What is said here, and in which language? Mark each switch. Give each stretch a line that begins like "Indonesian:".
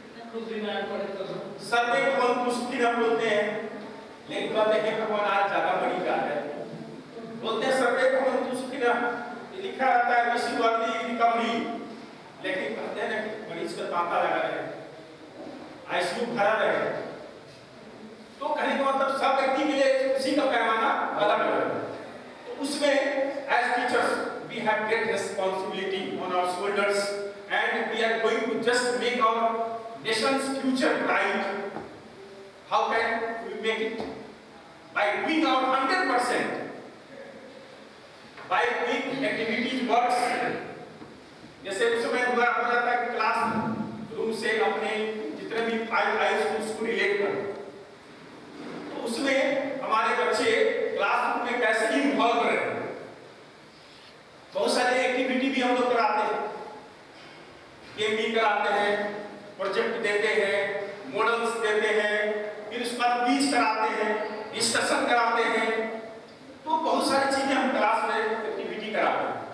Hindi: सर्वे भवन पुष्टि हम बोलते हैं, लेकिन कहते हैं भगवान आज ज्यादा बड़ी बात है, बोलते हैं सर्वे भवन पुष्टि लिखा रहता है
English: wish you early recovery,
Hindi: लेकिन कहते हैं ना कि मरीज का तांता लगा रहे, आईसीयू भरा रहे, तो कहने का मतलब सब व्यक्ति के लिए उसी का पैमाना अलग अलग है। तो उसमें as teachers
English: we have great responsibility on our shoulders and we are going to just make our nation's future bright. How can we make it? By doing our 100%, by doing activities works.
Hindi: जैसे उस समय हुआ था कि class room से अपने जितने भी फाइल को रिलेट कर, तो उसमें हमारे बच्चे क्लासरूम में कैसे इन्वॉल्व रहे। बहुत सारे एक्टिविटी भी हम लोग कराते हैं, गेम भी कराते हैं, प्रोजेक्ट देते हैं, मॉडल्स देते हैं, फिर उसके बाद क्विज कराते हैं, डिस्कशन कराते हैं, तो बहुत सारी चीजें हम क्लास में एक्टिविटी कराते हैं।